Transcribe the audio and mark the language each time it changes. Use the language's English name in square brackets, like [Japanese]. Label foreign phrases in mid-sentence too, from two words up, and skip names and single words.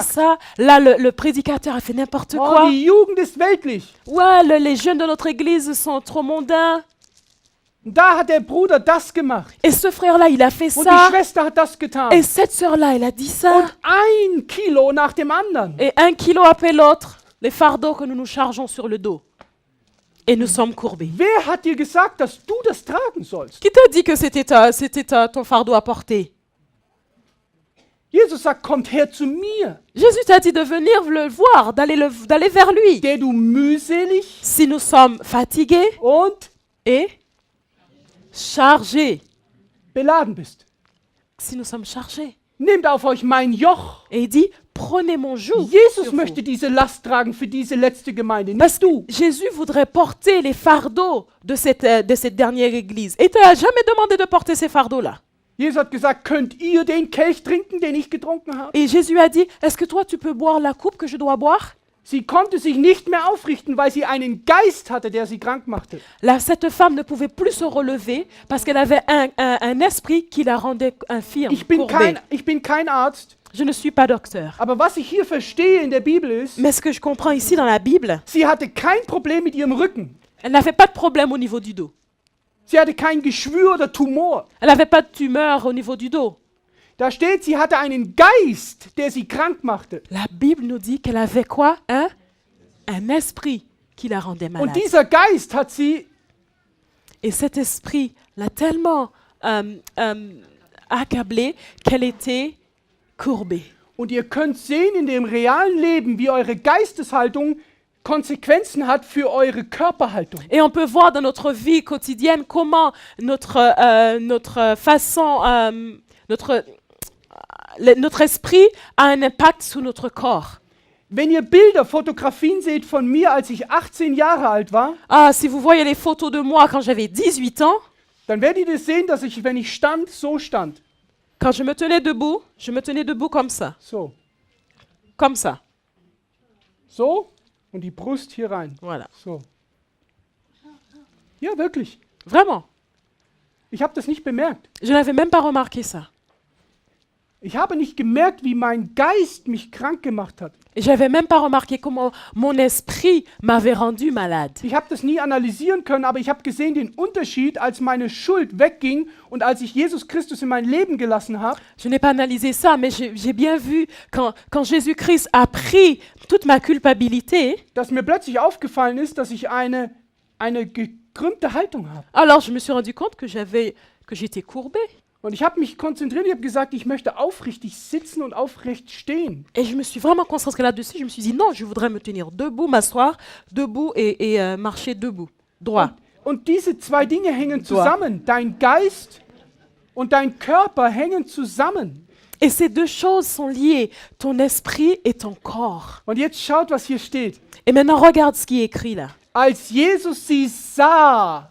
[German] versagt. [French] ça. Là, le prédicateur a fait n'importe Oh, quoi. [German] die Jugend ist weltlich. [French] Ouais, les jeunes de notre église sont trop mondains. [German] Und da hat der Bruder das gemacht. [French] Et ce frère-là, il a fait [German] Und die [French] ça. [German] Schwester hat das getan. [French] Et cette sœur-là, elle a dit ça. [German] Und 1 Kilo nach dem anderen. [French] Et 1 kilo après l'autre, les fardeaux que nous nous chargeons sur le dos. Et nous sommes courbés. [German] Wer hat dir gesagt, dass du das tragen sollst? [French] Qui t'a dit que c'était ton fardeau à porter? [German] Jesus sagt, kommt her zu mir, [French] Jésus t'a dit de venir le voir, d'aller vers lui. [German] der du mühselig [French] Si nous sommes fatigués [German] und [French] et chargés. [German] beladen bist. [French] Si nous sommes chargés. [German] Nehmt auf euch mein Joch. [French] Et il dit, prenez mon joug. [German] Jesus [French] sur [German] möchte [French] vous. [German] diese Last tragen für diese letzte Gemeinde, [French] Parce [German] nicht du. [French] que Jésus voudrait porter les fardeaux de cette dernière église. Et tu n'as jamais demandé de porter ces fardeaux-là. [German] Jesus hat gesagt, könnt ihr den Kelch trinken, den ich getrunken habe? [French] Et Jésus a dit, est-ce que toi tu peux boire la coupe que je dois boire? [German] Sie konnte sich nicht mehr aufrichten, weil sie einen Geist hatte, der sie krank machte. [French] Là, cette femme ne pouvait plus se relever parce qu'elle avait un esprit qui la rendait infirme, [German] Ich bin [French] courbée. [German] kein Arzt, [French] Je ne suis pas docteur. [German] aber was ich hier verstehe in der Bibel ist, [French] Mais ce que je comprends ici dans la Bible, [German] sie hatte kein Problem mit ihrem Rücken. [French] elle n'avait pas de problème au niveau du dos. [German] Sie hatte kein Geschwür oder Tumor. [French] Elle n'avait pas de tumeur au niveau du dos. [German] Da steht, sie hatte einen Geist, der sie krank machte. [French] La Bible nous dit qu'elle avait quoi? Un esprit qui la rendait malade. [German] Und dieser Geist hat sie [French] Et cet esprit l'a tellement accablée qu'elle était courbée. [German] Und ihr könnt sehen in dem realen Leben, wie eure Geisteshaltung Konsequenzen hat für eure Körperhaltung. [French] Et on peut voir dans notre vie quotidienne comment notre façon, notre esprit a un impact sur notre corps. [German] Wenn ihr Bilder, Fotografien seht von mir, als ich 18 Jahre alt war, [French] Ah, si vous voyez les photos de moi quand j'avais 18 ans, [German] dann werdet ihr sehen, dass ich, wenn ich stand, so stand. [French] quand je me tenais debout comme ça. [German] So. [French] Comme ça. [German] So. Und die Brust hier rein. [French] Voilà. [German] So. Ja, wirklich. [French] Vraiment. [German] Ich habe das nicht bemerkt. [French] Je n'avais même pas remarqué ça. [German] Ich habe nicht gemerkt, wie mein Geist mich krank gemacht hat. [French] Et j'avais même pas remarqué comment mon esprit m'avait rendu malade. [German] Ich habe das nie analysieren können, aber ich habe gesehen den Unterschied, als meine Schuld wegging und als ich Jesus Christus in mein Leben gelassen habe. [French] Je n'ai pas analysé ça, mais j'ai bien vu quand Jésus-Christ a pris toute ma culpabilité, [German] Dass mir plötzlich aufgefallen ist, dass ich eine gekrümmte Haltung habe. [French] alors je me suis rendu compte que j'étais courbée. [German] Und ich habe mich konzentriert, ich habe gesagt, ich möchte aufrichtig sitzen und aufrecht stehen. [French] Et je me suis vraiment concentrée là-dessus. Je me suis dit, non, je voudrais me tenir debout, m'asseoir, debout et marcher debout, droit. [German] Und diese zwei Dinge hängen zusammen. Dein Geist und dein Körper hängen zusammen. [French] Et ces deux choses sont liées, ton esprit et ton corps. [German] Und jetzt schaut, was hier steht. [French] Et maintenant, regarde ce qui est écrit là. [German] Als Jesus sie sah,